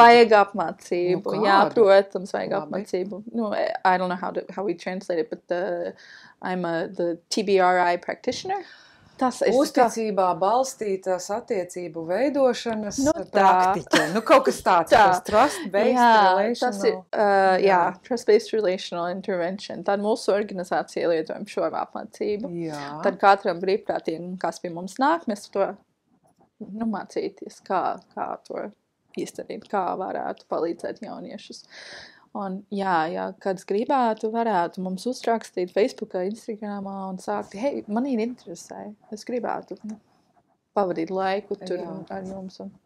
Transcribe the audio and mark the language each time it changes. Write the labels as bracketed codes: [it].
[lv] Vajag apmācību, jā, protams, vajag apmācību. [en] I don't know how we translate it, but I'm the TBRI practitioner. [lv] Uzticībā balstītās attiecību veidošanas praktiķe. Kaut kas tāds, [en] trust-based relational. Trust-based relational intervention. [lv] Tad mūsu organizācija lietojam šo apmācību. Jā. Tad katram brīvprātīgam, kas pie mums nāk, mēs to mācīties, kā to izdarīt, kā varētu palīdzēt jauniešus. Un kāds gribētu, varētu mums uzrakstīt Facebookā, Instagramā un sākt, hei, man ir interesē, es gribētu pavadīt laiku tur ar jums.